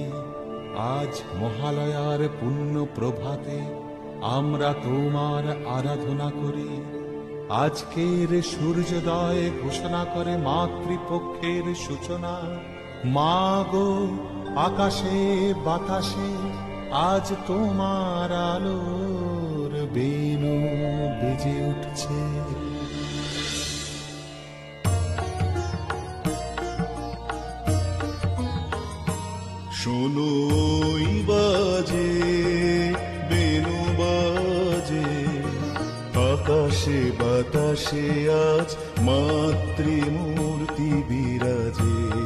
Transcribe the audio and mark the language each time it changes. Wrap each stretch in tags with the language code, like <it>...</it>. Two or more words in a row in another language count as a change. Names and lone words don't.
<bn>আজ মহালয়ার পুণ্য প্রভাতে আমরা তোমার আরাধনা করি আজকের সূর্যোদয় ঘোষণা করে মাতৃপক্ষের সূচনা মা গো আকাশে বাতাসে আজ তোমার আলোর বেণু বেজে উঠছে শোনো বাজে বেণু বাজে আকাশে বাতাসে আজ মাতৃমূর্তি বিরাজে</bn>